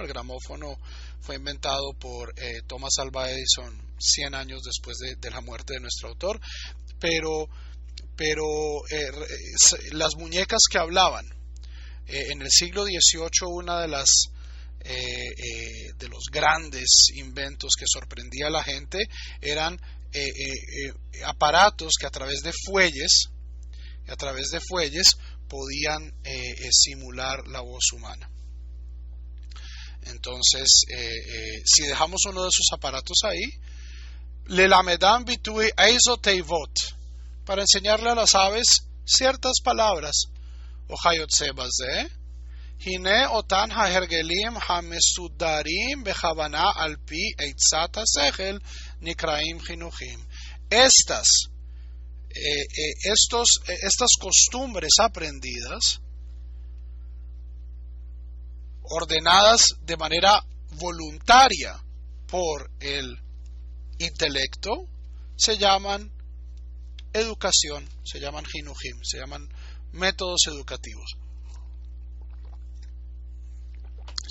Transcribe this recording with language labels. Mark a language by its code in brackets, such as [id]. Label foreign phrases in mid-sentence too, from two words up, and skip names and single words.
[es] El gramófono fue inventado por Thomas Alva Edison 100 años después de la muerte de nuestro autor, pero las muñecas que hablaban en el siglo XVIII, una de los grandes inventos que sorprendía a la gente eran aparatos que a través de fuelles podían simular la voz humana. Entonces, si dejamos uno de esos aparatos ahí, [he] ללמדם ביטוי איזו תיבות, [es] para enseñarle a las aves ciertas palabras, [he] והיוצא בזה הנה אותן ההרגלים המסודרים בכוונה על פי עצת השכל נקראים חינוכים. [es] Estas costumbres aprendidas, ordenadas de manera voluntaria por el intelecto, se llaman educación, se llaman hinuhim, se llaman métodos educativos.